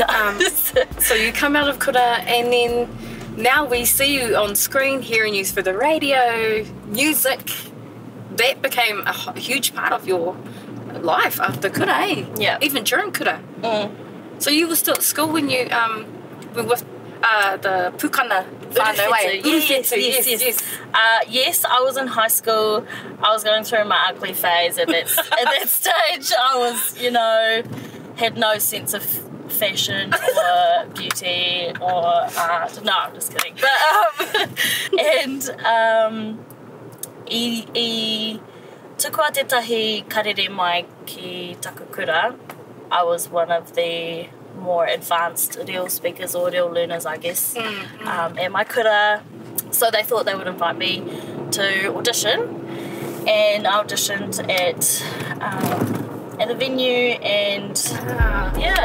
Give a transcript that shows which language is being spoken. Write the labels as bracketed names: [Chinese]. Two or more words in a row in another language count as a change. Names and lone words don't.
[English] So you come out of kura, and then now we see you on screen, hearing you through the radio, music. That became a huge part of your life after kura, eh? Yeah. Even during kura. Mm. So you were still at school when you were with the pukana whānau, eh? Yes. Yes, I was in high school. I was going through my ugly phase at that stage. I was, you know, had no sense of fashion or beauty or art. No, I'm just kidding. [Māori] But I tukua tētahi karere mai ki taku kura. [English] I was one of the more advanced reo speakers or reo learners, I guess, at my kura. So they thought they would invite me to audition, and I auditioned at the venue, and yeah.